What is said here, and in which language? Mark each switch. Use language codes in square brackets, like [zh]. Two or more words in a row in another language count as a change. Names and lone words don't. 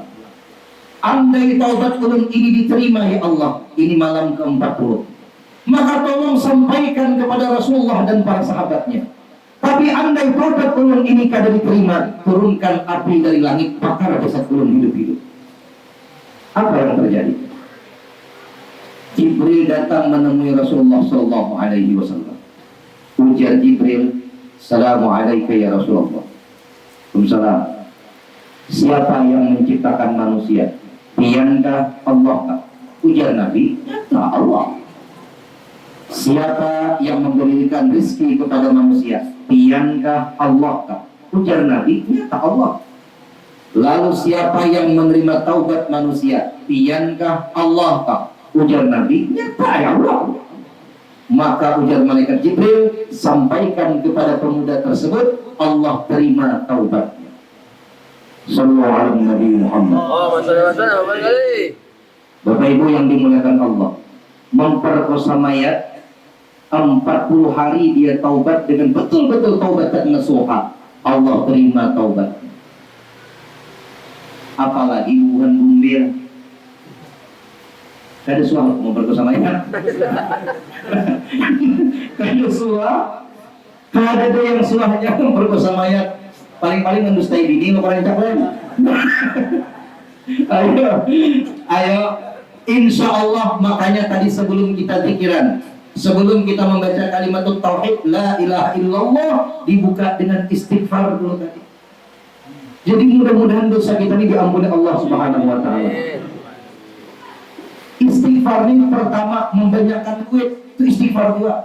[bjn] Andai taubat ulun ini diterima [ar] يا الله, [bjn] ini malam ke-40, maka tolong sampaikan kepada Rasulullah dan para sahabatnya. Tapi andai taubat ulun ini kada diterima, turunkan api dari langit bakar jasad ulun hidup-hidup. [id] Apa yang terjadi? Jibril datang menemui Rasulullah [ar] صلى الله عليه وسلم. [bjn] Ujar Jibril, [ar] "السلام عليكم يا رسول الله." وعليكم السلام. [id] Siapa yang menciptakan manusia? [bjn] Piankah Allah kah? Ujar Nabi, nyata Allah. [id] Siapa yang memberikan rezeki kepada manusia? [bjn] Piankah Allah kah? Ujar Nabi, nyata Allah. [id] Lalu siapa yang menerima taubat manusia? [bjn] Piankah Allah kah? Ujar Nabi, nyata [ar] يا الله. [bjn] Maka ujar malaikat Jibril, [id] sampaikan kepada pemuda tersebut, Allah terima taubatnya. [ar] صلى الله عليه [id] Nabi Muhammad. Bapak Ibu yang dimuliakan Allah, memperkosa mayat 40 hari dia taubat dengan betul-betul [ar] توبة نصوحا, [id] Allah terima taubat. [bjn] Apalagi bukan bumbir. Kada suah memperkosa mayat. Kada suah. Kada ada yang suahnya memperkosa mayat. Paling-paling mendustai bini lo orang caklen. [id] Ayo, [ar] إن شاء الله. [id] Makanya tadi sebelum kita pikiran, sebelum kita membaca kalimat tauhid [ar] لا إله إلا الله, [id] dibuka dengan istighfar dulu tadi. Jadi mudah-mudahan dosa kita ini diampuni Allah [ar] سبحانه وتعالى. [id] Istighfar ini pertama membanyakkan duit, itu istighfar juga.